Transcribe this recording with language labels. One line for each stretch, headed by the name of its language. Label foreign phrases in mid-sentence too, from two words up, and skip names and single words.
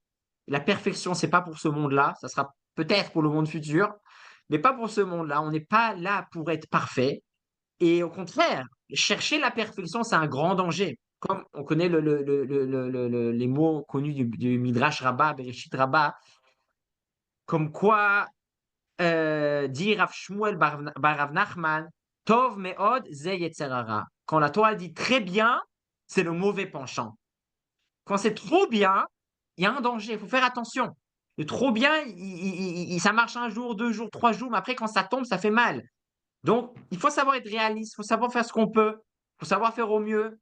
French: La perfection, c'est pas pour ce monde-là, ça sera peut-être pour le monde futur, mais pas pour ce monde-là. On n'est pas là pour être parfait. Et au contraire, chercher la perfection, c'est un grand danger. Comme on connaît les mots connus du Midrash Rabbah, Bereshit Rabbah, comme quoi dit Rav Shmuel bar Rav Nachman,
Hebrew: טוב מאד זה יצר הרע.
French: Quand la Torah dit très bien, c'est le mauvais penchant. Quand c'est trop bien, il y a un danger, il faut faire attention. Le trop bien, ça marche un jour, 2 jours, 3 jours, mais après, quand ça tombe, ça fait mal. Donc, il faut savoir être réaliste, il faut savoir faire ce qu'on peut, il faut savoir faire au mieux.